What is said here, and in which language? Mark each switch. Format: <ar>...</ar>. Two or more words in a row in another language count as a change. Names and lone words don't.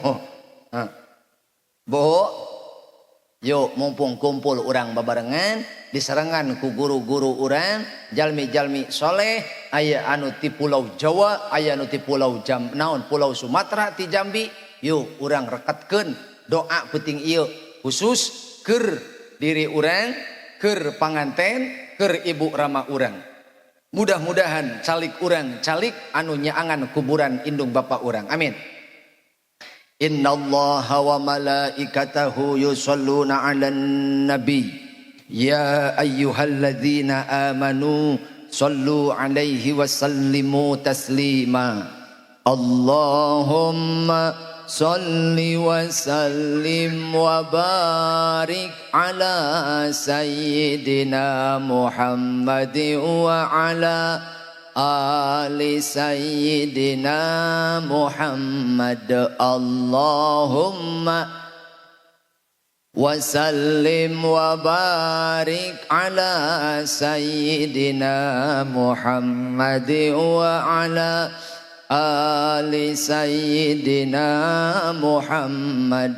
<su>Bu yuk mumpung kumpul urang babarengan diserangan ku guru-guru urang jalmi-jalmi soleh aya anu ti pulau Jawa aya anu ti pulau pulau Sumatera ti Jambi yuk urang rekatkeun doa penting ieu khusus keur diri urang keur panganten, keur ibu rama urang. Mudah-mudahan calik urang, calik anu nyaangan kuburan indung bapak urang. Amin.</su> <ar>إن الله وملائكته يصلون على النبي. يا أيها الذين آمنوا صلوا عليه وسلموا تسليما. اللهم صل وسلم وبارك على سيدنا محمد وعلى آل سيدنا محمد. اللهم وسلم وبارك على سيدنا محمد وعلى آل سيدنا محمد.</ar>